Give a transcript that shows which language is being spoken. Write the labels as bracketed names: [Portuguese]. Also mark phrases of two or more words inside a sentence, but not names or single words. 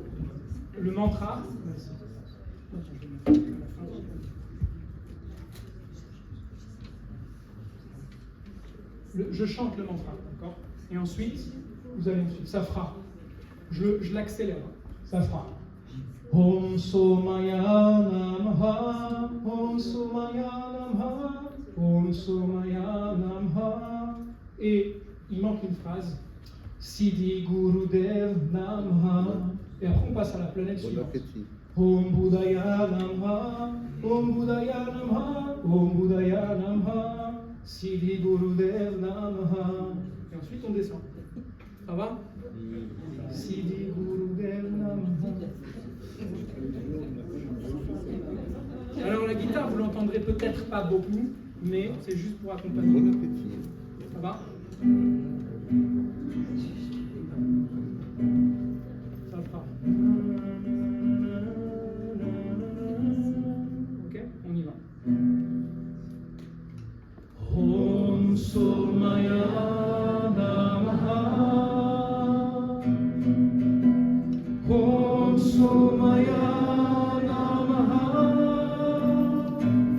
[French] Je chante le mantra, d'accord? Et ensuite, vous allez me suivre. Ça fera. Je l'accélère. Ça fera. [Sanskrit] ॐ सोमाय नमः, ॐ सोमाय नमः, ॐ सोमाय नमः. [French] Et il manque une phrase. [Sanskrit] सिद्धि गुरुदेव नमः. [French] Et après, on passe à la planète suivante. [Sanskrit] ॐ बुधाय नमः, ॐ बुधाय नमः, ॐ बुधाय नमः, सिद्धि गुरुदेव नमः. [French] Et ensuite, on descend. Ça va? [Sanskrit] सिद्धि गुरुदेव नमः. [French] Alors, la guitare, vous l'entendrez peut-être pas beaucoup, mais c'est juste pour accompagner. Ça va? Ça fera. Ok, on y va. [Sanskrit] ॐ सोमाय नमः. ॐ सोमाय नमः.